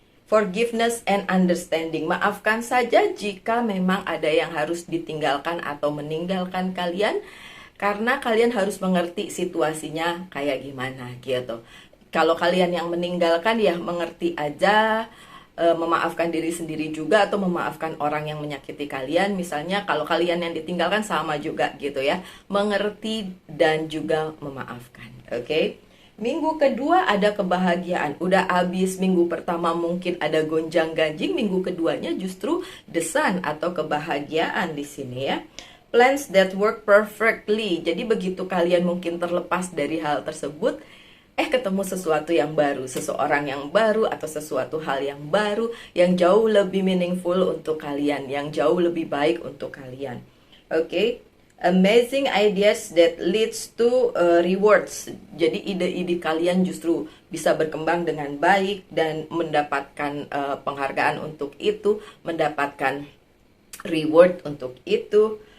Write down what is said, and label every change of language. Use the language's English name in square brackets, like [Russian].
[English] Forgiveness and understanding. [Indonesian] Maafkan saja jika memang ada yang harus ditinggalkan atau meninggalkan kalian, karena kalian harus mengerti situasinya kayak gimana gitu. Kalau kalian yang meninggalkan ya mengerti aja, memaafkan diri sendiri juga atau memaafkan orang yang menyakiti kalian. Misalnya kalau kalian yang ditinggalkan sama juga gitu ya, mengerti dan juga memaafkan. Oke. Minggu kedua ada kebahagiaan. Udah habis minggu pertama mungkin ada gonjang-ganjing, minggu keduanya justru the sun atau kebahagiaan di sini ya. [English] Plans that work perfectly. [Indonesian] Jadi begitu kalian mungkin terlepas dari hal tersebut, ketemu sesuatu yang baru, seseorang yang baru atau sesuatu hal yang baru yang jauh lebih meaningful untuk kalian, yang jauh lebih baik untuk kalian. Oke. [English] Amazing ideas that leads to rewards. [Indonesian] Jadi ide-ide kalian justru bisa berkembang dengan baik dan mendapatkan penghargaan untuk itu, mendapatkan reward untuk itu.